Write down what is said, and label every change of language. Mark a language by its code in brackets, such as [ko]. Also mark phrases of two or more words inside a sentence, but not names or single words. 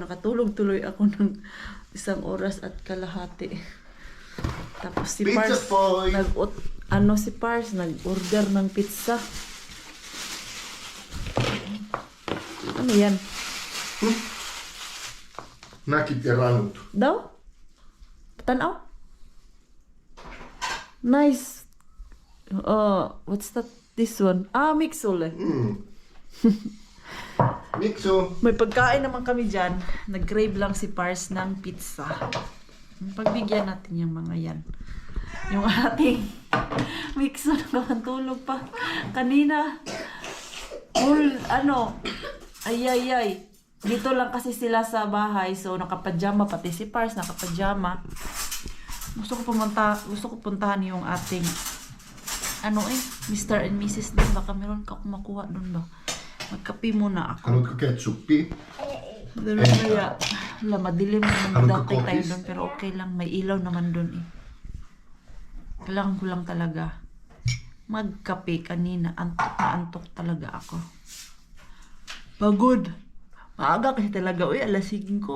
[tl] Nakatulog tuloy ako ng 1 oras at kalahati. Tapos si Pars, si Pars nag-order ng pizza. Ano yan? [fi] Nakit ja ranut. [tl] Daw? Tanaw? Nice. [en] What's that? This one? Mixole. Mixo. [tl] May pagkain naman kami dyan. Nag-crave lang si Pars ng pizza. Pagbigyan natin yung mga yan. Yung ating Mixo naman tulog pa. Kanina. Ay. Dito lang kasi sila sa bahay. So, nakapajama. Pati si Pars nakapajama. Gusto ko puntahan yung ating Mr. and Mrs. din. Baka meron ka kung makuha dun ba. Magkape muna ako. [fi] Haluatko ketsuppia? [tl] Pero kaya, madilim naman Anong dati tayo kakopis? dun. Pero okay lang, may ilaw naman dun eh. Kailangan ko lang talaga magkape kanina. Antok na antok talaga ako. Pagod. Maaga kasi talaga. Alas 5.